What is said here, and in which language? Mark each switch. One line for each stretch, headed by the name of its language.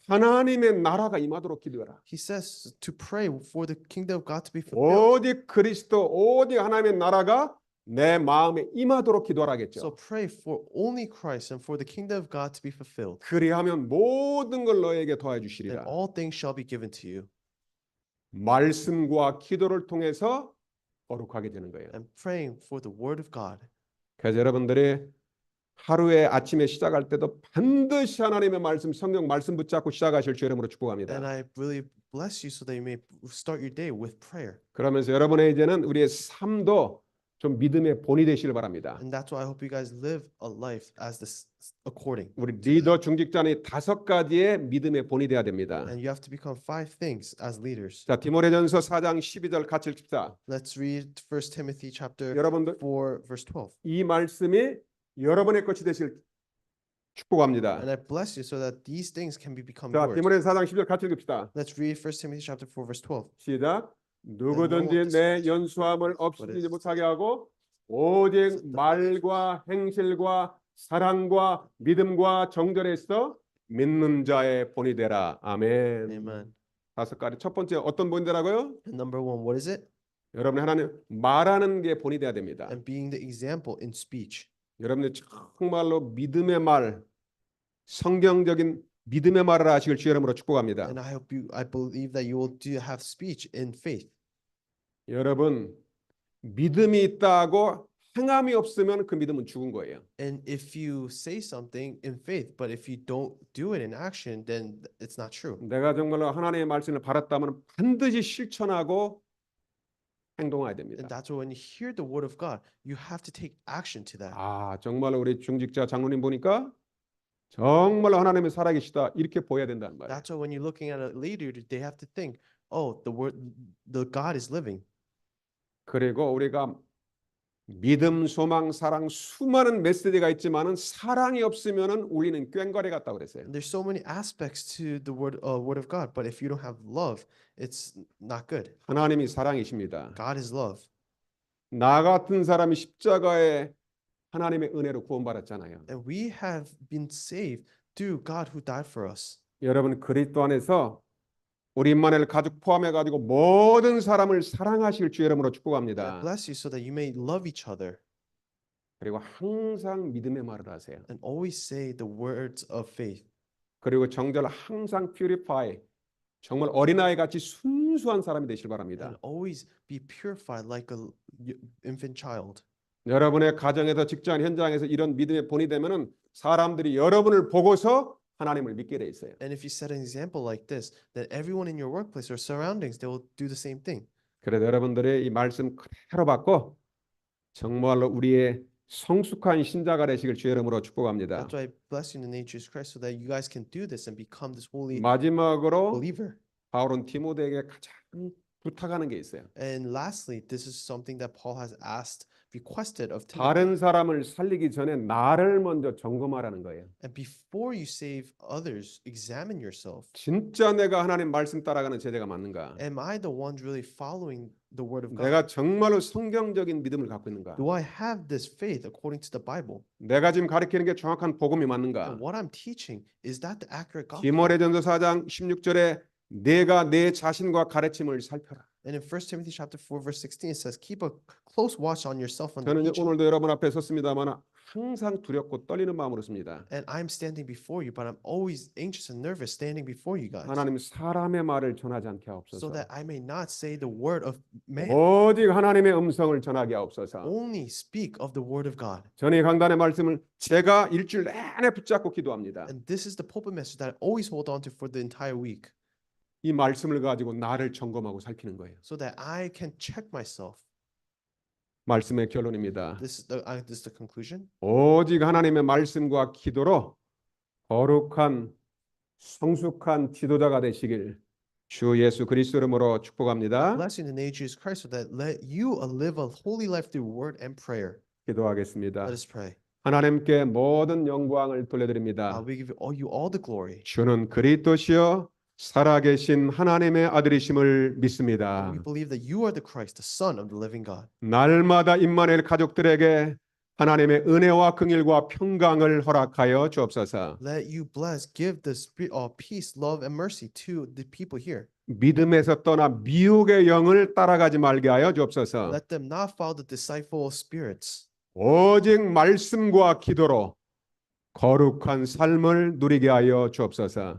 Korean: 하나님의 나라가 임하도록 기도하라.
English: He says to pray for the kingdom of God to be fulfilled.
Korean: 오직 그리스도, 오직 하나님의 나라가 내 마음에 임하도록 기도하라겠죠.
English: So pray for only Christ and for the kingdom of God to be fulfilled.
Korean: 그리하면 모든 걸 너에게
English: And
Korean: 도와주시리라.
English: all things shall be given to you.
Korean: 말씀과 기도를 통해서 거룩하게 되는 거예요.
English: And praying for the word of God.
Korean: 그래서 여러분들이 하루에 아침에 시작할 때도 반드시 하나님의 말씀, 성경 말씀 붙잡고 시작하실 주 이름으로
English: And
Korean: 축복합니다.
English: I really bless you so that you may start your day with prayer.
Korean: 그러면서 여러분의 이제는 우리의 삶도 좀 믿음의 본이 되시길 바랍니다.
English: And that's why I hope you guys live a life as this according.
Korean: 우리 리더 중직자는 다섯 가지의 믿음의 본이 돼야 됩니다.
English: And you have to become five things as leaders.
Korean: 자, 디모데전서 4장 12절 같이 읽읍시다.
English: Let's read 1 Timothy chapter
Korean: 여러분들
English: 4 verse 12.
Korean: 이 말씀이 여러분의 것이 되실 축복합니다.
English: And I bless you so that these things can become
Korean: 자,
English: yours.
Korean: 디모데전서 4장 12절 같이 읽읍시다.
English: Let's read 1 Timothy chapter 4 verse 12.
Korean: 시작. 누구든지 내 연수함을 없이지 못하게 하고 오직 말과 행실과 사랑과 믿음과 정절에서 믿는 자의 본이 되라. 아멘.
English: Amen.
Korean: 다섯 가지. 첫 번째 어떤 본이 되라고요?
English: And number one, what is it?
Korean: 여러분이 하나님 말하는 게 본이 돼야 됩니다.
English: And being the example in speech.
Korean: 여러분들 정말로 믿음의 말, 성경적인 믿음의 말을 하시길 주 이름으로 축복합니다.
English: And I believe that you will have speech in faith.
Korean: 여러분 믿음이 있다고 행함이 없으면 그 믿음은 죽은 거예요.
English: And if you say something in faith, but if you don't do it in action, then it's not true.
Korean: 내가 정말로 하나님의 말씀을 받았다면 반드시 실천하고 행동해야 됩니다.
English: And that's why when you hear the word of God, you have to take action to that.
Korean: 아, 정말로 우리 중직자 장로님 보니까 정말로 하나님의 살아계시다 이렇게 보여야 된다는 말이에요.
English: That's why when you're looking at a leader, they have to think, oh, the God is living.
Korean: 그리고 우리가 믿음, 소망, 사랑 수많은 메시지가 있지만은 사랑이 없으면은 우리는 꽹과리 같다고 그랬어요.
English: And there's so many aspects to the word of God, but if you don't have love, it's not good.
Korean: 하나님이 사랑이십니다.
English: God is love.
Korean: 나 같은 사람이 십자가에 하나님의 은혜로 구원받았잖아요.
English: And we have been saved through God who died for us.
Korean: 여러분 그리스도 안에서 우리 임마누엘 가족 포함해 가지고 모든 사람을 사랑하실 주의 이름으로
English: I
Korean: 축복합니다.
English: bless you so that you may love each other
Korean: 그리고 항상 믿음의 말을 하세요.
English: and always say the words of faith.
Korean: 그리고 정절 항상 purify. 정말 어린아이 같이 순수한 사람이 되시길 바랍니다.
English: And always be purified like a infant child.
Korean: 여러분의 가정에서 직장 현장에서 이런 믿음의 본이 되면은 사람들이 여러분을 보고서 하나님을 믿게 돼 있어요.
English: And if you set an example like this, then everyone in your workplace or surroundings, they will do the same thing.
Korean: 그래서 여러분들의 이 말씀 그대로 받고 정말로 우리의 성숙한 신자가 되시길 주의 이름으로 축복합니다.
English: That's why I bless you in the name of Jesus Christ so that you guys can do this and become this holy
Korean: 마지막으로
English: believer.
Korean: 바울은 디모데에게 가장 부탁하는 게 있어요.
English: And lastly, this is something that Paul has requested of Timothy.
Korean: 다른 사람을 살리기 전에 나를 먼저 점검하라는 거예요.
English: And before you save others, examine yourself.
Korean: 진짜 내가 하나님 말씀 따라가는 제자가 맞는가?
English: Am I the one really following the word of God?
Korean: 내가 정말로 성경적인 믿음을 갖고 있는가?
English: Do I have this faith according to the Bible?
Korean: 내가 지금 가르치는 게 정확한 복음이 맞는가?
English: And what I'm teaching, is that the accurate gospel?
Korean: 디모데전서 4장 16절에 내가 내 자신과 가르침을 살펴라.
English: And in 1 Timothy chapter 4 verse 16 it says, keep a close watch on yourself and
Korean: 저는
English: teach.
Korean: 오늘도 여러분 앞에 섰습니다만 항상 두렵고 떨리는 마음으로 씁니다.
English: And I'm standing before you, but I'm always anxious and nervous standing before you guys,
Korean: 하나님 사람의 말을 전하지 않게
English: so
Korean: 하옵소서.
English: that I may not say the word of man,
Korean: 오직 하나님의 음성을 전하게 하옵소서.
English: only speak of the word of God.
Korean: 저는 이 강단의 말씀을 제가 일주일 내내 붙잡고 기도합니다.
English: And this is the pulpit message that I always hold on to for the entire week,
Korean: 이 말씀을 가지고 나를 점검하고 살피는 거예요.
English: so that I can check myself.
Korean: 말씀의 결론입니다.
English: This is the conclusion.
Korean: 오직 하나님의 말씀과 기도로 거룩한 성숙한 지도자가 되시길 주 예수 그리스도 이름으로 축복합니다.
English: Bless you in the name of Jesus Christ, so that let you live a holy life through word and prayer.
Korean: 기도하겠습니다.
English: Let us pray.
Korean: 하나님께 모든 영광을 돌려드립니다.
English: We give you all the glory.
Korean: 주는 그리스도시요 살아계신 하나님의 아들이심을 믿습니다.
English: We believe that you are the Christ, the Son of the living God.
Korean: 날마다 임마누엘 가족들에게 하나님의 은혜와 긍휼과 평강을 허락하여 주옵소서.
English: Let you bless, give the spirit of peace, love, and mercy to the people here.
Korean: 믿음에서 떠나 미혹의 영을 따라가지 말게 하여 주옵소서.
English: Let them not follow the deceitful spirits,
Korean: 오직 말씀과 기도로 거룩한 삶을 누리게 하여 주옵소서.